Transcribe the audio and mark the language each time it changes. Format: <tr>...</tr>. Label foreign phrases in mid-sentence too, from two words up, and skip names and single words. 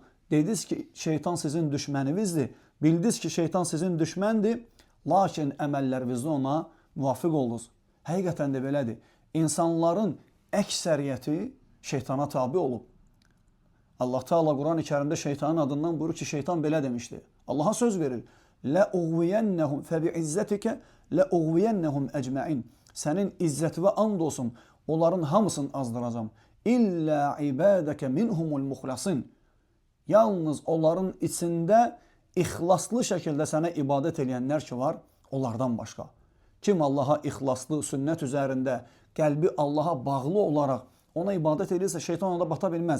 <az>Dediniz ki, şeytan sizin düşməninizdir. Bildiniz ki, şeytan sizin düşməndir, lakin əməllərinizdə ona müvafiq oldunuz. Həqiqətən də belədir. İnsanların əksəriyyəti şeytana tabi olub. Allah Teala Quran-ı Kərimdə şeytanın adından buyurur ki, şeytan belə demişdi. Allaha söz verir.</az> <ar>لَاُغْوِيَنَّهُمْ فَبِعِزَّتِكَ لَاُغْوِيَنَّهُمْ اَجْمَعِينَ</ar> <az>Sənin izzəti və and olsun, onların hamısını azdıracam.</az> <ar>إلا عبادك منهم المخلصين.</ar> <az>Yalnız onların içində ixlaslı şəkildə sənə ibadət edənlər ki var, onlardan başqa. Kim Allaha ixlaslı, sünnət üzərində, qəlbi Allaha bağlı olaraq ona ibadət edirsə, şeytan ona bata bilməz.</az>